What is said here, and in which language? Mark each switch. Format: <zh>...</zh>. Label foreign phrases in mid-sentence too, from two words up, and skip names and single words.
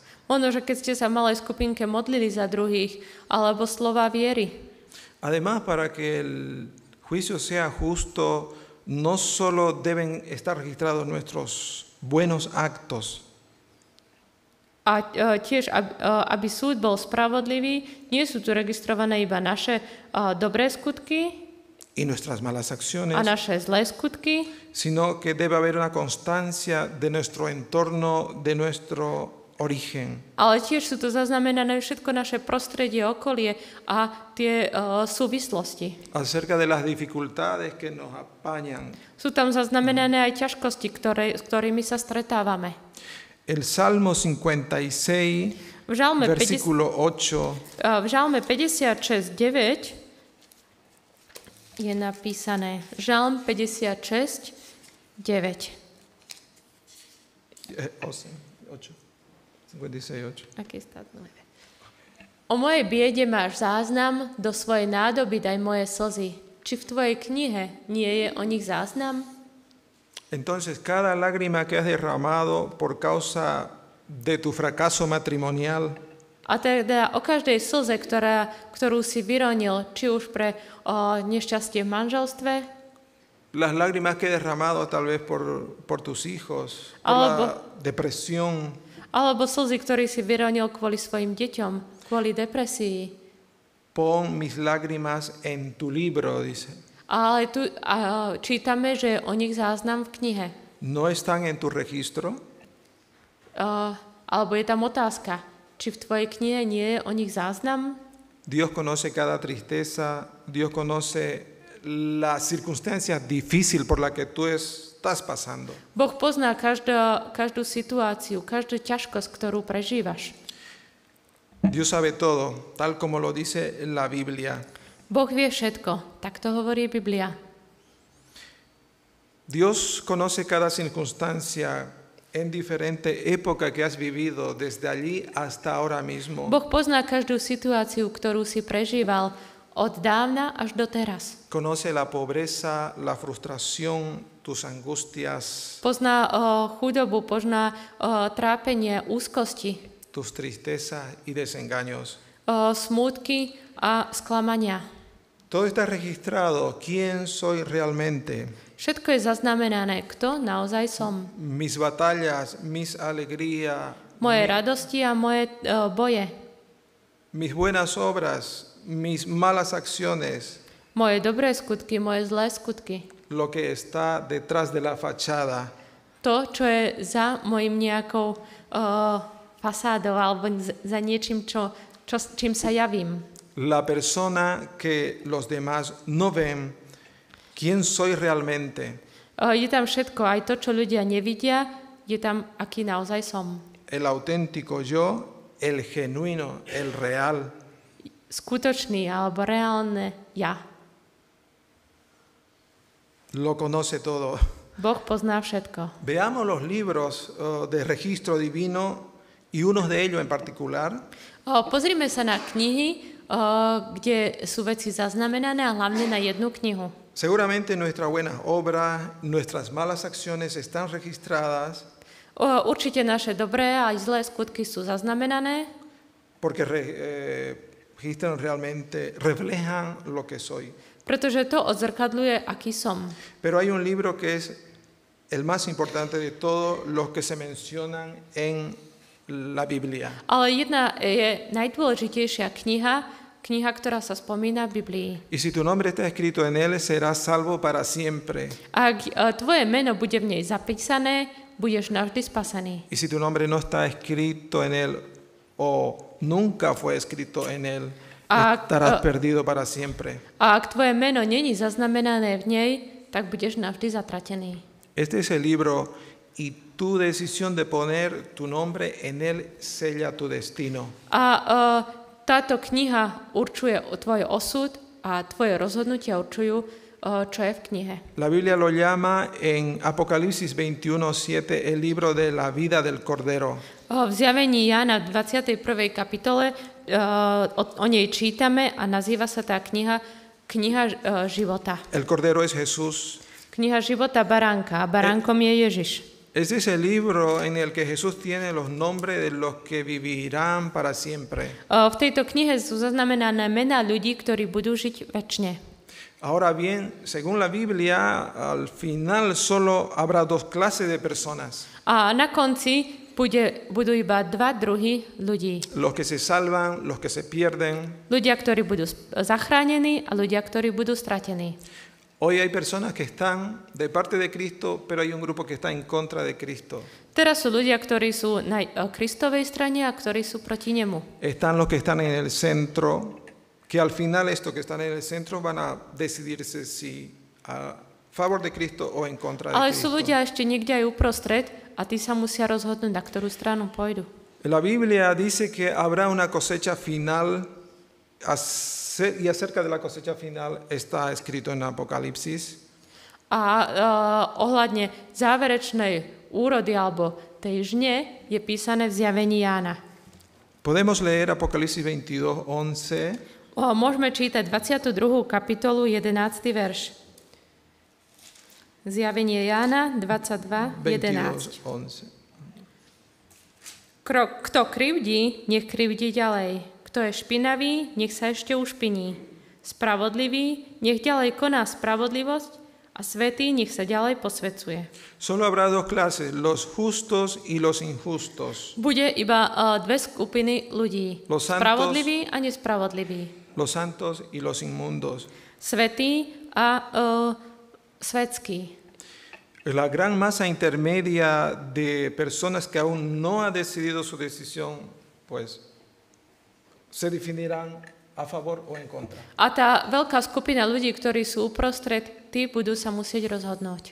<sk>Možno, že keď ste sa v malej skupinke modlili za druhých, alebo slova viery.</sk> <es>además para que el juicio sea justo, no solo deben estar registrados nuestros buenos actos,</es> <sk>A tiež, aby súd bol spravodlivý, nie sú tu registrované iba naše dobré skutky</sk> <es>y nuestras malas acciones,</es> <sk>a naše zlé skutky,</sk> <es>sino que debe haber una constancia de nuestro entorno, de nuestro origen.</es> <sk>ale tiež sú tu zaznamenané všetko naše prostredie, okolie a tie súvislosti.</sk> <es>Acerca de las dificultades que nos apañan.</es> <sk>Sú tam zaznamenané aj ťažkosti, s ktorými sa stretávame.</sk> <es>El Salmo 56,</es> <sk>V Žalme,</sk> <es>versículo 8,</es> <sk>v Žalme 56:9 je napísané Žalm 56:9. 8, 56, 8.</sk> <es>Aquí está.</es> <sk>O mojej biede máš záznam, do svojej nádoby daj moje slzy. Či v tvojej knihe nie je o nich záznam?</sk> <es>Entonces, cada lágrima que has derramado por causa de tu fracaso matrimonial,</es> <sk>A teda o každej slze, ktorú si vyronil, či už pre nešťastie v manželstve,</sk> <es>las lágrimas que he derramado tal vez por tus hijos, por</es> <sk>Albo-</sk> <es>la depresión,</es> <sk>alebo slzy, ktoré si vyronil kvôli svojim deťom, kvôli depresii.</sk> <es>pon mis lágrimas en tu libro, dice.</es> <sk>Ale tu čítame, že je o nich záznam v knihe.</sk> <es>¿No están en tu registro?</es> <sk>Alebo je tam otázka, či v tvojej knihe nie je o nich záznam?</sk> <es>Dios conoce cada tristeza, Dios conoce las circunstancias difíciles por las que tú estás pasando.</es> <sk>Boh pozná každú situáciu, každú ťažkosť, ktorú prežívaš.</sk> <es>Dios sabe todo, tal como lo dice la Biblia.</es> <sk>Boh vie všetko, tak to hovorí Biblia.</sk> <es>Dios conoce cada circunstancia en diferente época que has vivido, desde allí hasta ahora mismo.</es> <sk>Boh pozná každú situáciu, ktorú si prežíval od dávna až do teraz.</sk> <es>Conoce la pobreza, la frustración, tus angustias,</es> <sk>Pozná chudobu, pozná trápenie, úzkosti,</sk> <es>tus tristezas y desengaños.</es> <sk>smútky a sklamania.</sk> <es>Todo está registrado, quién soy realmente,</es> <sk>Všetko je zaznamenané, kto naozaj som.</sk> <es>mis batallas, mis alegrías,</es> <sk>Moje radosti a moje boje.</sk> <es>mis buenas obras, mis malas acciones,</es> <sk>Moje dobré skutky, moje zlé skutky.</sk> <es>lo que está detrás de la fachada.</es> <sk>To, čo je za mojim nejakou fasádou alebo za niečím, čím sa javím.</sk> <es>La persona que los demás no ven, quién soy realmente,</es> <sk>Je tam všetko, aj to, čo ľudia nevidia, je tam, aký naozaj som.</sk> <es>el auténtico yo, el genuino, el real.</es> <sk>Skutočný alebo reálne ja.</sk> <es>Lo conoce todo.</es> <sk>Boh pozná všetko.</sk> <es>Veamos los libros de registro divino y unos de ellos en particular.</es> <sk>Pozrime sa na knihy, kde sú veci zaznamenané a hlavne na jednu knihu.</sk> <es>Seguramente nuestras buenas obras, nuestras malas acciones están registradas</es> <sk>Určite naše dobré a aj zlé skutky sú zaznamenané,</sk> <es>porque registran realmente, reflejan lo que soy.</es> <sk>pretože to odzrkadľuje, aký som.</sk> <es>Pero hay un libro que es el más importante de todos los que se mencionan en la Biblia.</es> <sk>Ale jedna je najdôležitejšia kniha, ktorá sa spomína v Biblii.</sk> <es>Y si tu nombre está escrito en él, serás salvo para siempre.</es> <sk>Ak tvoje meno bude v nej zapísané, budeš navždy spasený.</sk> <es>Y si tu nombre no está escrito en él o nunca fue escrito en él, estarás perdido para siempre.</es> <sk>A ak tvoje meno není zaznamenané v nej, tak budeš navždy zatratený.</sk> <es>Este es el libro y tu decisión de poner tu nombre en él sella tu destino.</es> <sk>A táto kniha určuje tvoj osud a tvoje rozhodnutia určujú, čo je v knihe.</sk> <es>La Biblia lo llama en Apocalipsis 21:7 el libro de la vida del Cordero.</es> <sk>V zjavení Jána v 21. kapitole o nej čítame a nazýva sa tá kniha života.</sk> <es>El Cordero es Jesús.</es> <sk>Kniha života baránka a baránkom je Ježiš.</sk> <es>Este es el libro en el que Jesús tiene los nombres de los que vivirán para siempre.</es> <sk>V tejto knihe sú zaznamenané mená ľudí, ktorí budú žiť večne.</sk> <es>Ahora bien, según la Biblia, al final solo habrá dos clases de personas.</es> <sk>A na konci budú iba dva druhy ľudí.</sk> <es>Los que se salvan, los que se pierden.</es> <sk>Ľudia, ktorí budú zachránení a ľudia, ktorí budú stratení.</sk> <es>Hoy hay personas que están de parte de Cristo, pero hay un grupo que está en contra de Cristo.</es> <sk>Teraz sú ľudia, ktorí sú na Kristovej strane a ktorí sú proti nemu.</sk> <es>Están los que están en el centro, que al final estos que están en el centro van a decidirse si a favor de Cristo o en contra de</es> <sk>Ale</sk> <es>Cristo.</es> <sk>sú ľudia ešte niekde aj uprostred a tí sa musia rozhodnúť, na ktorú stranu pôjdu.</sk> <es>La Biblia dice que habrá una cosecha final y acerca de la cosecha final está escrito en Apocalipsis.</es> <sk>A ohľadne záverečnej úrody alebo tej žne je písané v zjavení Jána.</sk> <es>Podemos leer Apocalipsis 22:11.</es> <sk>Môžeme čítať 22. kapitolu, 11. verš. Zjavenie Jána 22:11. 22:11. Kto krivdí, nech krivdí ďalej. Kto je špinavý, nech sa ešte ušpiní. Spravodlivý, nech ďalej koná spravodlivosť a svätý, nech sa ďalej posvecuje.</sk> <es>Solo habrá dos clases, los justos y los injustos.</es> <sk>Bude iba dve skupiny ľudí.</sk> <es>Los santos-</es> <sk>Spravodlivý a nespravodlivý.</sk> <es>Los santos y los inmundos.</es> <sk>Svätý a svetský.</sk> <es>La gran masa intermedia de personas que aún no han decidido su decisión, pues se definirán a favor o en contra.</es> <sk>A tá veľká skupina ľudí, ktorí sú uprostred, tí budú sa musieť rozhodnúť.</sk>